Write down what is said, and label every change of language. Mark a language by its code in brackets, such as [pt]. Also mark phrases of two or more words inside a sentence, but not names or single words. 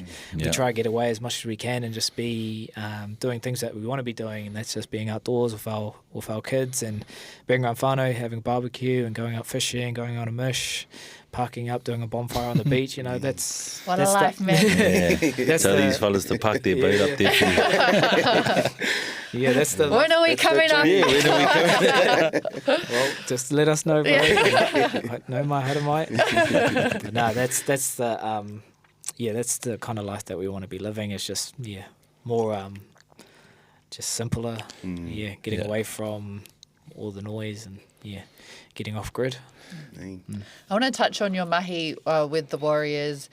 [en] We try to get away as much as we can and just be doing things that we want to be doing, and that's just being outdoors with our kids and being around whānau, having barbecue and going out fishing, going on a mish, parking up, doing a bonfire on the beach. That's what a life, man. Tell these fellas to park their boat up there for you. That's the. When are we coming up? Yeah, when are we coming up? Well, just let us know, bro. [mi] No mai hara mai. [en] But no, that's the that's the kind of life that we want to be living. It's just more just simpler. Getting away from all the noise and getting off grid. I want to touch on your mahi with the Warriors.